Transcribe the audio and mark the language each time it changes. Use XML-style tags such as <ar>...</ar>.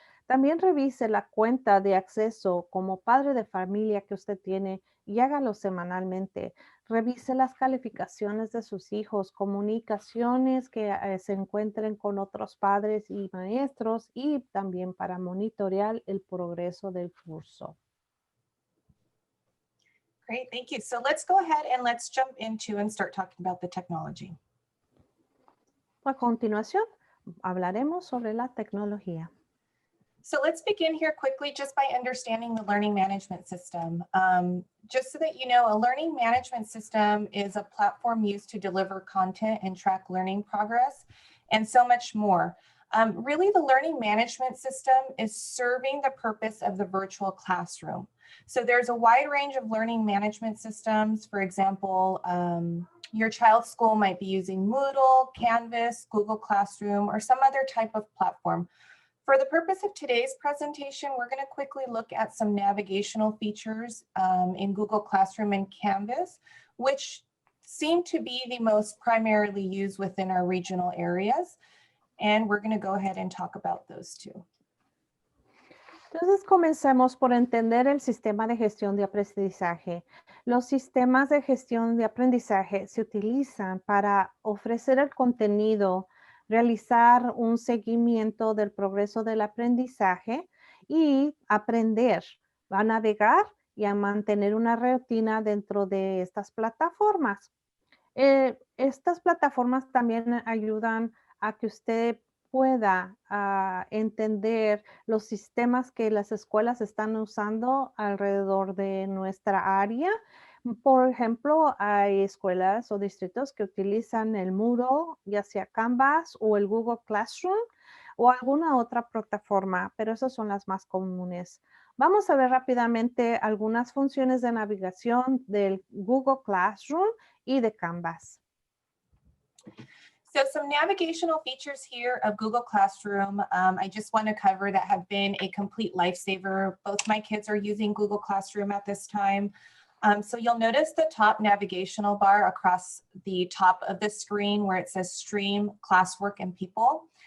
<es>También revise la cuenta de acceso como padre de familia que usted tiene y hágalo semanalmente. Revise las calificaciones de sus hijos, comunicaciones que se encuentren con otros padres y maestros y también para monitorear el progreso del curso.</es> <en>Great, thank you. So let's go ahead and let's jump into and start talking about the technology.</en> <es>A continuación, hablaremos sobre la tecnología.</es> <en>So let's begin here quickly just by understanding the learning management system. Just so that you know, a learning management system is a platform used to deliver content and track learning progress and so much more. Really, the learning management system is serving the purpose of the virtual classroom. So there's a wide range of learning management systems. For example, your child's school might be using Moodle, Canvas, Google Classroom, or some other type of platform. For the purpose of today's presentation, we're going to quickly look at some navigational features in Google Classroom and Canvas, which seem to be the most primarily used within our regional areas. And we're going to go ahead and talk about those two.</en> <es>Entonces, comencemos por entender el sistema de gestión de aprendizaje. Los sistemas de gestión de aprendizaje se utilizan para ofrecer el contenido, realizar un seguimiento del progreso del aprendizaje y aprender a navegar y a mantener una rutina dentro de estas plataformas. Estas plataformas también ayudan a que usted pueda entender los sistemas que las escuelas están usando alrededor de nuestra área. Por ejemplo, hay escuelas o distritos que utilizan el Moodle, ya sea Canvas o el Google Classroom o alguna otra plataforma, pero esas son las más comunes. Vamos a ver rápidamente algunas funciones de navegación del Google Classroom y de Canvas.</es> <en>So some navigational features here of Google Classroom, I just want to cover that have been a complete lifesaver. Both my kids are using Google Classroom at this time. So you'll notice the top navigational bar across the top of the screen where it says Stream, Classwork, and People.</en>